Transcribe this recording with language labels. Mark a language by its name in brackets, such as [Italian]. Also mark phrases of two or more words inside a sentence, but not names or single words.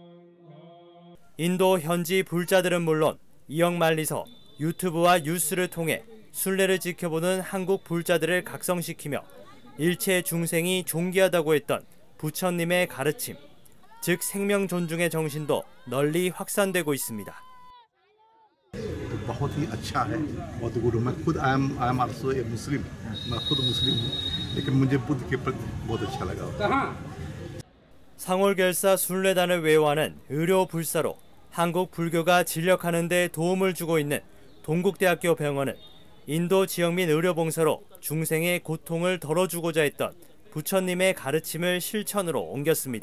[Korean] 인도 현지 불자들은 물론 이역만리서 유튜브와 뉴스를 통해 순례를 지켜보는 한국 불자들을 각성시키며 일체 중생이 존귀하다고 했던 부처님의 가르침, 즉 생명 존중의 정신도 널리 확산되고 있습니다. [Hindi] बहुत ही अच्छा है बहुत गुरु मैं खुद [English] I am also a Muslim [Hindi] मैं खुद मुस्लिम हूँ लेकिन मुझे बुद्ध के प्रति बहुत अच्छा लगा. [Korean] 상월결사 순례단을 외호하는 의료 불사로 한국 불교가 진력하는 데 도움을 주고 있는 동국대학교 병원은 인도 지역민 의료봉사로 중생의 고통을 덜어주고자 했던 부처님의 가르침을 실천으로 옮겼습니다.